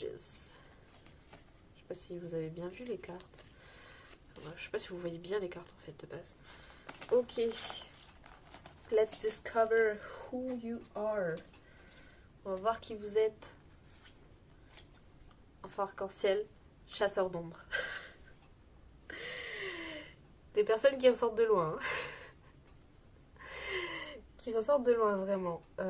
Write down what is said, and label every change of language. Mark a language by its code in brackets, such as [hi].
[fr] Je sais pas si vous avez bien vu les cartes. Je sais pas si vous voyez bien les cartes en fait de base. Ok. [en] Let's discover who you are. [fr] On va voir qui vous êtes. Enfin, arc-en-ciel, chasseur d'ombre. Des personnes qui ressortent de loin. Qui ressortent de loin vraiment.